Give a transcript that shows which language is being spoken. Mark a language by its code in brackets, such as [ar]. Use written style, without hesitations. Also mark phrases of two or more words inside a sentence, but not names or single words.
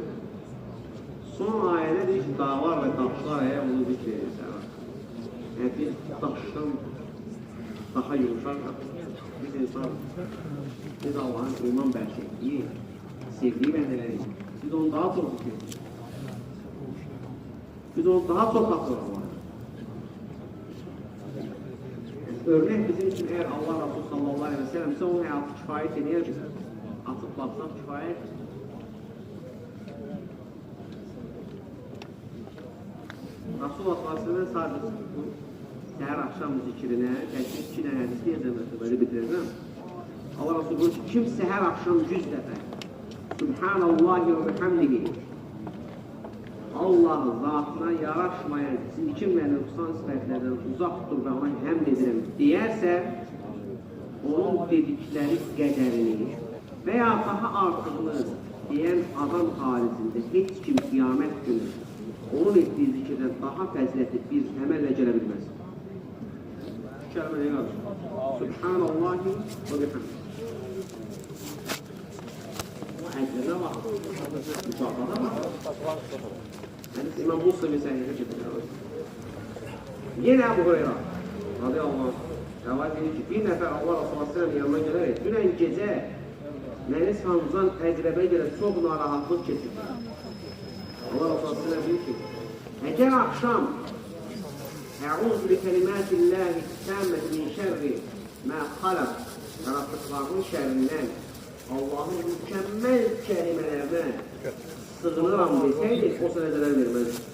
[az] Son ayədə deyir ki, dağlar və daşlar onu zikr edir səhər axşam. Yəni biz daşdan daha yumuşaq, biz insan, biz Allahın iman bəxşetdiyi, sevdiyi bəndələrik. Biz onu daha çox zikr edirik. Biz onu daha çox xatırlar Allah'a. [tr] Örnek bizim için eğer Allah Resulü [ar] صلى الله عليه وسلم [tr] ise onun hayatı kifayet ediyor. Atıp baksak kifayet. Resulullah [ar] صلى الله عليه وسلم [tr] sadece bu seher akşam zikrine, belki 2 tane hadis diyeceğim, böyle bitireceğim. Allah Resulü buyuruyor ki, kim seher akşam 100 defa [ar] سبحان الله وبحمده [az] Allah'ın zatına yaraşmayan çirkin ve nüksan sifətlərdən uzaq dur və ona həmd edirəm deyərsə, onun dedikləri qədərini və ya daha artığını deyən adam haricində heç kim qiyamət günü onun etdiyi zikirdən daha fəzilətli bir əməllə gələ bilməz. Şu kəlmə nə qalır? [ar] سبحان الله وبحمده. [az] O əcrinə bax, müsafada bax. [tr] İmam Muslim'in sahihine getiriyor. Yine Ebu Hureyre [ar] رضي الله عنه [tr] rivayet ediyor ki bir nefer Allah Resulü Aleyhisselam yanına gelerek [az] dünən gecə məni sancılan əqrəbə görə çox narahatlıq keçirdi. [tr] Allah Resulü Aleyhisselam diyor ki [az] əgər akşam [ar] أعوذ بكلمات الله التامات من شر ما خلق [az] yarattıqlarının şərrindən Allah'ın mükəmməl kəlimələrlə sığınıram deseydik, o sənə zərər verməz.